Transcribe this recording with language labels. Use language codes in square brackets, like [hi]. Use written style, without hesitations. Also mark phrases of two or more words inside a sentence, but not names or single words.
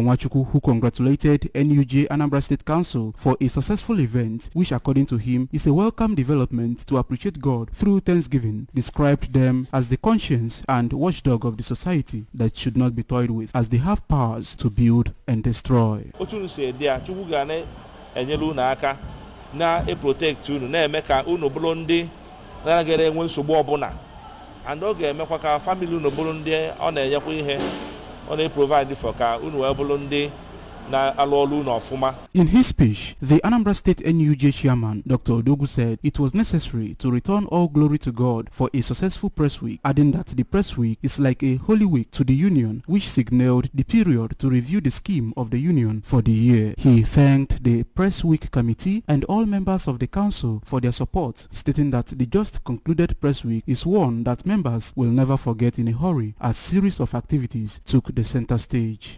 [en] Nwachukwu, who congratulated NUJ Anambra State Council for a successful event, which according to him is a welcome development to appreciate God through Thanksgiving, described them as the conscience and watchdog of the society that should not be toyed with, as they have powers to build and destroy. [ig] And oge emekwa ka family unu bụrụ ndị ọ na-enyekwa ihe ọ na- [en] provide for [ig] ka unu wee bụrụ ndị na-alụ ọrụ unu ọfụma. [en] In his speech, the Anambra State NUJ chairman, Dr. Odogwu, said it was necessary to return all glory to God for a successful press week, adding that the press week is like a holy week to the union, which signaled the period to review the scheme of the union for the year. He thanked the press week committee and all members of the council for their support, stating that the just concluded press week is one that members will never forget in a hurry, as series of activities took the center stage.